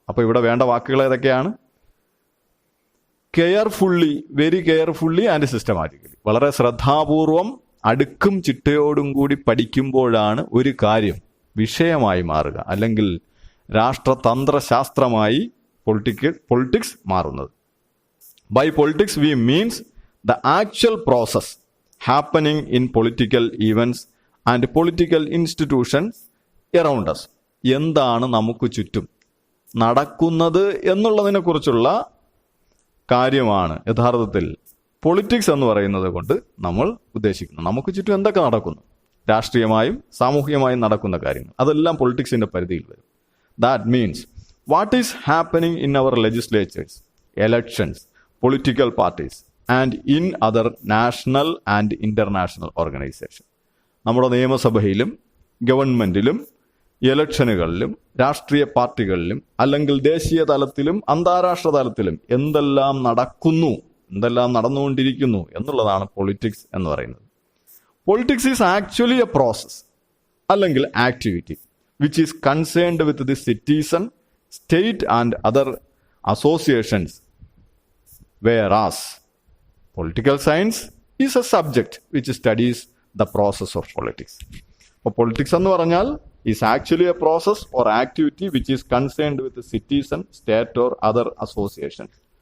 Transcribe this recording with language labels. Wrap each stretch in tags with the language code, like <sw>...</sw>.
<ml>അപ്പോൾ ഇവിടെ വേണ്ട വാക്കുകൾ ഏതൊക്കെയാണ്?</ml> <en>Carefully, very carefully and systematically.</en> <ml>വളരെ ശ്രദ്ധാപൂർവം അടുക്കും ചിട്ടയോടും കൂടി പഠിക്കുമ്പോഴാണ് ഒരു കാര്യം വിഷയമായി മാറുക, അല്ലെങ്കിൽ രാഷ്ട്രതന്ത്രശാസ്ത്രമായി പൊളിറ്റിക്സ് മാറുന്നത്.</ml> <en>By politics we means the actual process happening in political events and political institutions around us.</en> <ml>എന്താണ് നമുക്ക് ചുറ്റും നടക്കുന്നത് എന്നുള്ളതിനെ കുറിച്ചുള്ള കാര്യമാണ് യഥാർത്ഥത്തിൽ പൊളിറ്റിക്സ് എന്ന് പറയുന്നത് കൊണ്ട് നമ്മൾ ഉദ്ദേശിക്കുന്നത്. നമുക്ക് ചുറ്റും എന്തൊക്കെ നടക്കുന്നു, രാഷ്ട്രീയമായും സാമൂഹികമായും നടക്കുന്ന കാര്യങ്ങൾ, അതെല്ലാം പൊളിറ്റിക്സിന്റെ പരിധിയിൽ വരും.</ml> <en>That means what is happening in our legislatures, elections, political parties and in other national and international organisation.</en> <ml>നമ്മുടെ നിയമസഭയിലും ഗവൺമെന്റിലും ഇലക്ഷനുകളിലും രാഷ്ട്രീയ പാർട്ടികളിലും അല്ലെങ്കിൽ ദേശീയ തലത്തിലും അന്താരാഷ്ട്ര തലത്തിലും എന്തെല്ലാം നടക്കുന്നു, എന്തെല്ലാം നടന്നുകൊണ്ടിരിക്കുന്നു എന്നുള്ളതാണ് പൊളിറ്റിക്സ് എന്ന് പറയുന്നത്.</ml> <en>Politics is actually a process അല്ലെങ്കിൽ activity which is concerned with the citizen, state and other associations, whereas political science is a subject which studies the process of politics.</en> <ml>അപ്പോൾ പൊളിറ്റിക്സ് എന്ന് പറഞ്ഞാൽ</ml> <en>is actually a process or activity which is concerned with the citizen, state or other associations.</en>